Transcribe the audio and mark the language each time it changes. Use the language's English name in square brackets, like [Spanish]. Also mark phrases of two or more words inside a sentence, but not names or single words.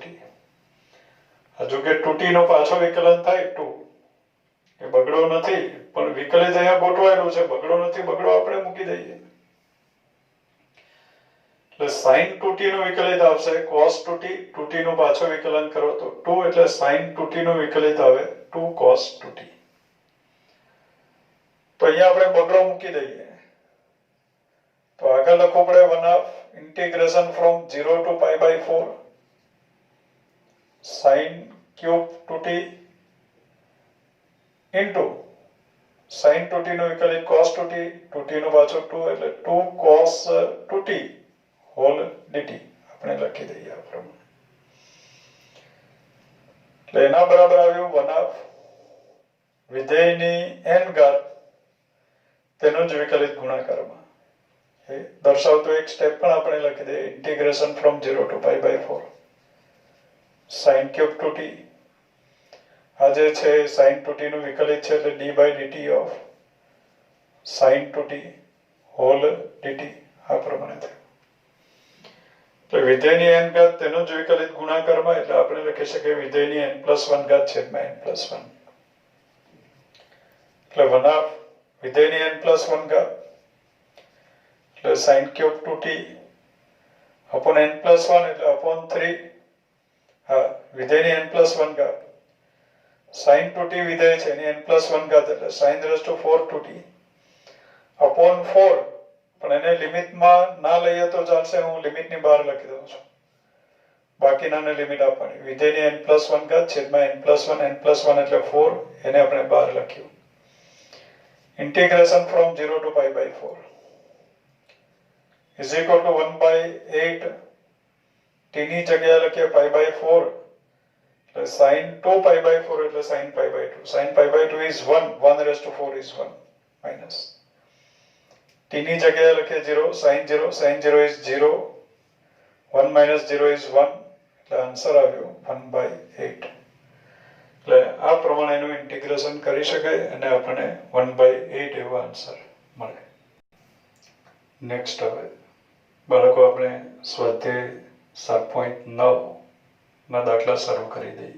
[Gujarati] હજુ કે 2t નો પાછો વિકલન થાય 2 એ બગડો નથી પણ વિકલિત અહીંયા ગોઠવાયેલું છે બગડો નથી બગડો આપણે મૂકી દઈએ એટલે sin 2t નું વિકલિત આવશે cos 2t 2t નું પાછો વિકલન કરો તો 2 એટલે sin 2t નું વિકલિત આવે 2 cos 2t. તો અહીંયા આપણે બગડો મૂકી દઈએ તો આગળ લખવું પડે 1/2 [English] integration from 0 to π/4 sin cube 2t into sin 2t [Gujarati] નું વિકલિત cos 2t, 2t નું પાછું 2 એટલે [English] 2 cos 2t whole dt [Gujarati] આપણે લખી દઈએ આ પ્રમાણે. એટલે એના બરાબર આવ્યું 1/2 વિધેયની n ઘાત તેનો જ વિકલિત ગુણાકારમાં. એ દર્શાવતો એક સ્ટેપ પણ આપણે લખી દઈએ, [English] integration from 0 to π/4 sin cube 2t. [Gujarati] આ જે છે sin 2t નું વિકલિત છે એટલે [English] d/dt of sin 2t whole dt [Gujarati] આ પ્રમાણે થયું. તો વિધેયની n ઘાત તેનો જ વિકલિત ગુણાકારમાં એટલે આપણે લખી શકીએ વિધેયની n+1 ઘાત છેદમાં n+1 એટલે 1/2 વિધેયની n+1 ઘાત એટલે [English] sin cube 2t upon n+1 [Gujarati] એટલે upon 3 હા વિધેયની n+1 ઘાત sin 2t વિધેય છે એની n+1 ઘાત એટલે [English] sin raised to 4 2t upon 4 [Gujarati] પણ એને લિમિટમાં ના લઈએ તો ચાલશે, હું લિમિટની બહાર લખી દઉં છું, બાકીનાને લિમિટ આપવાની. વિધેયની n+1 ઘાત છેદમાં n+1 n+1 એટલે 4 એને આપણે બહાર લખ્યું. [English] integration from 0 to π/4 is equal to 1/8 [Gujarati] t ની જગ્યાએ લખીએ π/4 એટલે sin 2 π/4 એટલે sin π/2. [English] sin π/2 is 1, 1 raised to 4 is 1 minus [Gujarati] t ની જગ્યાએ લખીએ 0, [English] sin 0 is 0, 1 minus 0 is 1 [Gujarati] એટલે આન્સર આવ્યો 1/8. એટલે આ પ્રમાણે એનું ઇન્ટિગ્રેશન કરી શકાય અને આપણને 1/8 એવો આન્સર મળે. નેક્સ્ટ હવે બાળકો આપણે સ્વાધ્યાય 7.9 ના દાખલા શરૂ કરી દઈએ.